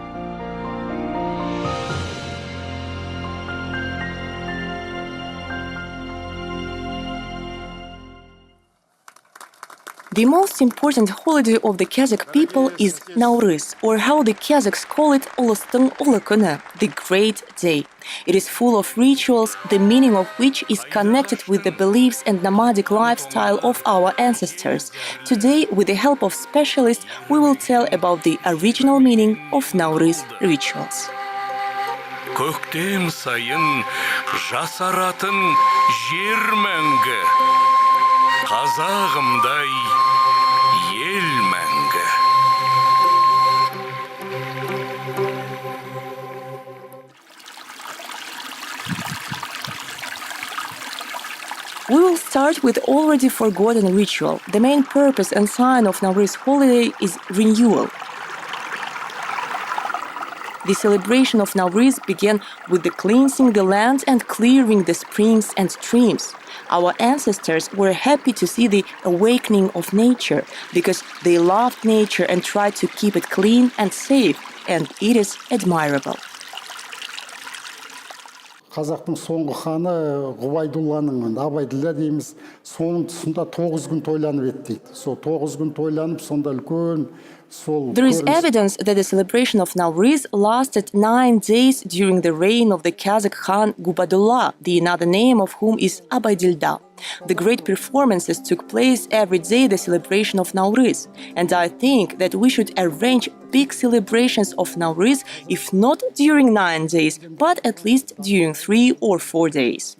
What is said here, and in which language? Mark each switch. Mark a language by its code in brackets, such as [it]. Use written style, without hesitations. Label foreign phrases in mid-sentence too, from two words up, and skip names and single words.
[en] The most important holiday of the Kazakh people is Nauruz, or how the Kazakhs call it [kk] Ұлыстың ұлы күні, [en] the great day. It is full of rituals, the meaning of which is connected with the beliefs and nomadic lifestyle of our ancestors. Today, with the help of specialists, we will tell about the original meaning of Nauruz rituals. [kk] Көктем сайын жасаратын жер мәңгі, қазағымдай ел мәңгі. [en] We will start with already forgotten ritual. The main purpose and sign of Nauruz holiday is renewal. The celebration of Nauruz began with the cleansing the land and clearing the springs and streams. Our ancestors were happy to see the awakening of nature because they loved nature and tried to keep it clean and safe, and it is admirable. [kk] Қазақтың соңғы ханы Ғұбайдулланың, Абайділда дейміз, соның тұсында 9 күн тойланып еді дейді. Сол 9 күн тойланып, сонда үлкен [en] There is evidence that the celebration of Nauruz lasted 9 days during the reign of the Kazakh Khan Gubadullah, the another name of whom is Abaydilda. The great performances took place every day the celebration of Nauruz, and I think that we should arrange big celebrations of Nauruz, if not during 9 days, but at least during 3 or 4 days.